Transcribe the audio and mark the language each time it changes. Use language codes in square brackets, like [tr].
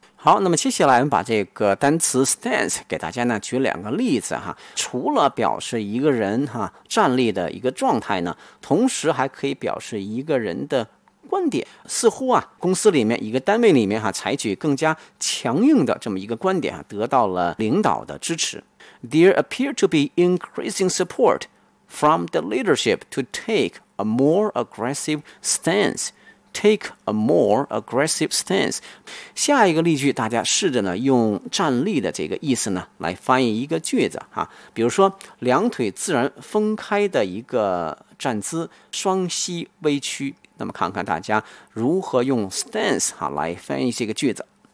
[zh] 好，那么接下来我们把这个单词 stance 给大家呢举两个例子哈，除了表示一个人哈站立的一个状态呢，同时还可以表示一个人的观点。似乎啊公司里面一个单位里面哈采取更加强硬的这么一个观点哈得到了领导的支持。 [en] There appear to be increasing support from the leadership to take a more aggressive stanceTake a more aggressive stance. [zh] 下一个例句大家试着呢用站立的这个意思呢来翻译一个句子啊，比如说两腿自然分开的一个站姿，双膝微屈。那么看看大家如何用 stance 啊来翻译这个句子。